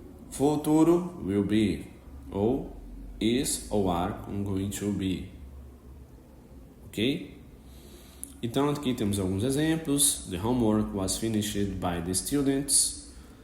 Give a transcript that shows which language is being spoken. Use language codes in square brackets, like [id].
[pt] Futuro, will be, ou is ou are going to be. Ok? Então aqui temos alguns exemplos. [en] The homework was finished by the students.